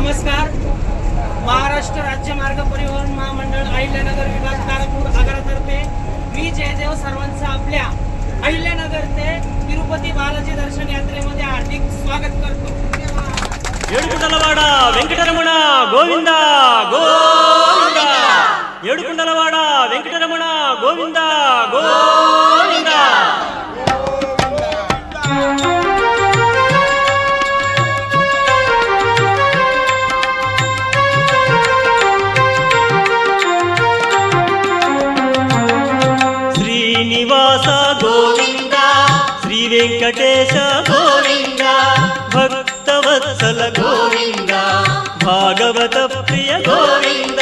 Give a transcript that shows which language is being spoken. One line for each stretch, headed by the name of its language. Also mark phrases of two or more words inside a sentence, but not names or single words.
Marathi: नमस्कार. महाराष्ट्र राज्य मार्ग परिवहन महामंडळ अहिल्यानगर विभाग तारापूर आगारातर्फे मी जयदेव सर्वांचं आपल्या अहिल्यानगर ते तिरुपती बालाजी दर्शन यात्रेमध्ये हार्दिक स्वागत करतो.
Telugu: ఏడుకుండలవాడ వెంకటరమణ గోవింద గోవింద ఏడుకుండలవాడ వెంకటరమణ గోవింద గోవింద. శ్రీనివాస గోవింద శ్రీ వెంకటేశ గోవింద భక్తవత్సల గోవింద భాగవత ప్రియ గోవింద